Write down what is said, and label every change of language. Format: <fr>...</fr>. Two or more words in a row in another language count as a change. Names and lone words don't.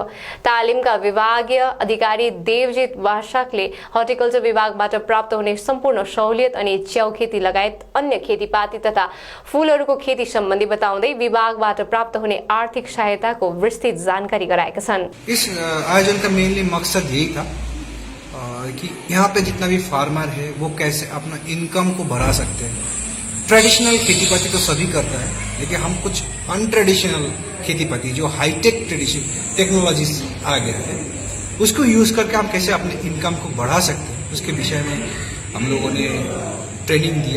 <ne>तालिमका विभागीय अधिकारी देवजित वासाकले हर्टिकल्चर विभागबाट प्राप्त हुने सम्पूर्ण सहुलियत अनि च्याउ खेती लगायत अन्य खेतीपाती तथा फूलहरूको खेती सम्बन्धी बताउँदै विभागबाट प्राप्त हुने आर्थिक सहायताको विस्तृत जानकारी गराएका छन्।</ne> <hi>इस आयोजन का मेनली मकसद यही था कि यहाँ पे जितना भी फार्मर है वो कैसे अपना इनकम को बढ़ा सकते हैं। ट्रेडिशनल खेतीपाती तो सभी करता है, लेकिन हम कुछ अनट्रेडिशनल खेतीपाती जो</hi> <en>high-tech technology</en> <hi>आ गया है उसको यूज करके हम कैसे अपने इनकम को बढ़ा सकते हैं, उसके विषय में हम लोगों ने ट्रेनिंग दिया।</hi>